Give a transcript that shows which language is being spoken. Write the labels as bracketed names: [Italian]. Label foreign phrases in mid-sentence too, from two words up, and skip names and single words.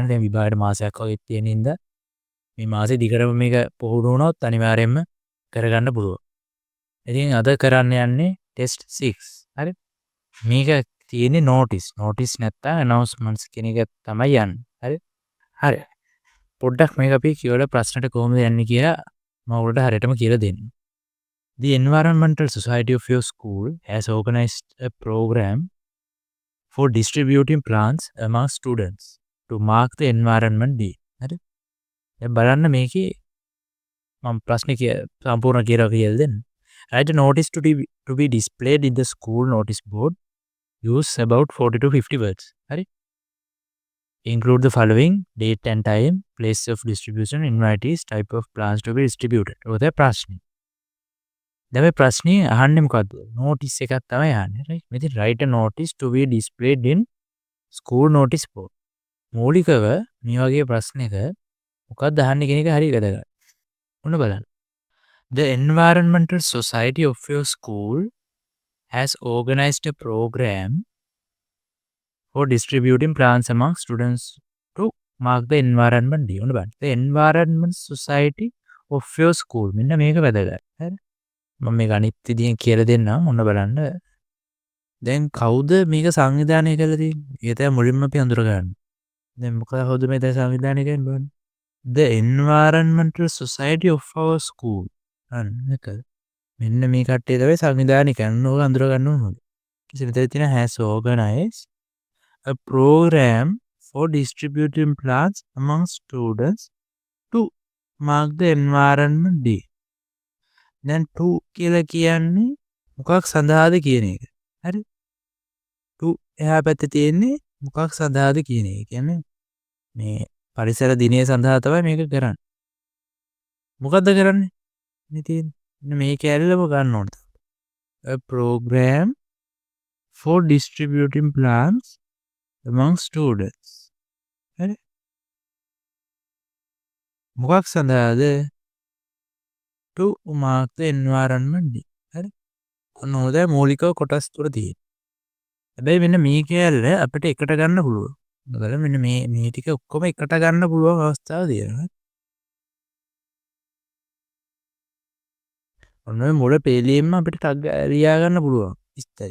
[Sinhala] දැන් විභාගයට මාසයක් වගේ තියෙන ඉඳ මේ මාසේ දිගටම මේක පුහුණු වුණොත් අනිවාර්යයෙන්ම කරගන්න පුළුවන්. ඉතින් අද කරන්න යන්නේ ටෙස්ට් 6. හරි. මේක තියෙන්නේ නෝටිස්. නෝටිස් නැත්තම් announcements කියන එක තමයි යන්නේ. හරි. හරි. පොඩ්ඩක් මේක අපි කියවලා ප්‍රශ්නට කොහොමද යන්නේ කියලා මම ඔයාලට හරියටම කියලා දෙන්නම්. [English] The Environmental Society of your school has organized a program for distributing plants among students to mark the Environment Day. [Sinhala] හරි. දැන් බලන්න මේකේ මම ප්‍රශ්නේ සම්පූර්ණ කියලා දෙන්න. [English] Write a notice to be displayed in the school notice board. Use about 40 to 50 words. හරි. Include the following: date and time, place of distribution, invitees, type of plants to be distributed. [Sinhala] ඔය ප්‍රශ්නේ. දැන් මේ ප්‍රශ්නේ අහන්නේ මොකද්ද? notice එකක් තමයි අහන්නේ. right? [English] මෙතන write a notice to be displayed in school notice board. [Sinhala] මූලිකව මේ වගේ ප්‍රශ්නයක මොකක්ද අහන්නේ කියන එක හරිය වැදගත්. ඔන්න බලන්න. [English] The Environmental Society of your school has organized a program for distributing plants among students to mark the Environment Day. [Sinhala] ඔන්න බලන්න. [English] The Environment Society of your school. [Sinhala] මෙන්න මේක වැදගත්. හරි. මම මේක අනිත් විදිහෙන් කියලා දෙන්නම්. ඔන්න බලන්න. දැන් කවුද මේක සංවිධානය කරලා තියෙන්නේ? ඒක තමයි මුලින්ම අපි අඳුර ගන්න. දැන් මොකද මේ දැන් සංවිධානය කරන්නේ බලන්න. [English] The Environmental Society of our school. [Sinhala] අන්න ඒක. මෙන්න මේ කට්ටිය තමයි සංවිධානය කරන්නේ. ඕක අඳුර ගන්න ඕනේ. මෙතන තියෙන [English] has organized a program for distributing plants among students to mark the Environment Day. [Sinhala] දැන් to කියලා කියන්නේ මොකක් සඳහාද කියන එක. හරි? to එහා පැත්තේ තියෙන්නේ මොකක් සඳහාද කියන එක. කියන්නේ මේ පරිසර දිනය සඳහා තමයි මේක කරන්නේ. මොකද්ද කරන්නේ? මේ තියෙන්නේ මේ කැලලම ගන්න ඕනද? [English] A program for distributing plants among students. [Sinhala] හරි? මොකක් සඳහාද? [English] to mark the Environment Day. [Sinhala] හරි? ඔන්න හොඳයි මූලිකව කොටස් තුන තියෙනවා. හැබැයි මෙන්න මේ කැලල අපිට එකට ගන්න පුළුවන්. මොකද මෙන්න මේ ටික ඔක්කොම එකට ගන්න පුළුවන් අවස්ථාව තියෙනවා. ඔන්න ඔය මුල පෙළියෙන්ම අපිට ටග් ලියා ගන්න පුළුවන් විස්තරය.